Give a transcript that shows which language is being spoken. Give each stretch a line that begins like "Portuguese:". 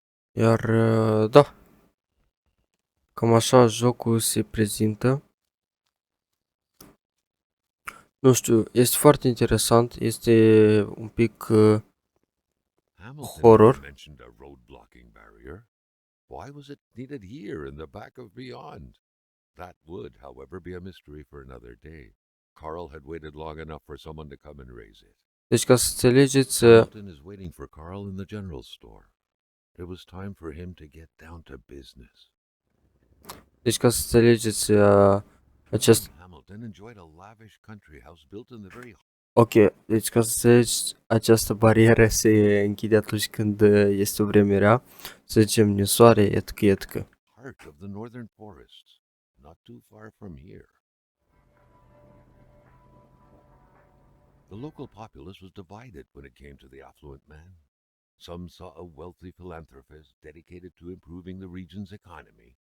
Romanian: Iar da, cam așa jocul se prezintă. Nu știu, este foarte interesant, este un pic horror.
English: Mentioned a road blocking barrier. Why was it needed here in the back of beyond? That would, however, be a mystery for another day. Carl had waited long enough for someone to come and raise it.
Romanian: Deci ca să înțelegeți,
English: Hamilton is waiting for Carl in the general store. It was time for him to get down to business.
Romanian: deci ca să înțelegeți acest.
English: Hamilton enjoyed a lavish country house built in the very
Romanian: Ok, deci ca să înțelegi, această barieră se închide atunci când este o vreme rea, să zicem ninsoare, etc.
English: heart of the northern forests, not too far from here. The local populace was divided when it came to the affluent man. Some saw a wealthy philanthropist dedicated to improving the region's economy.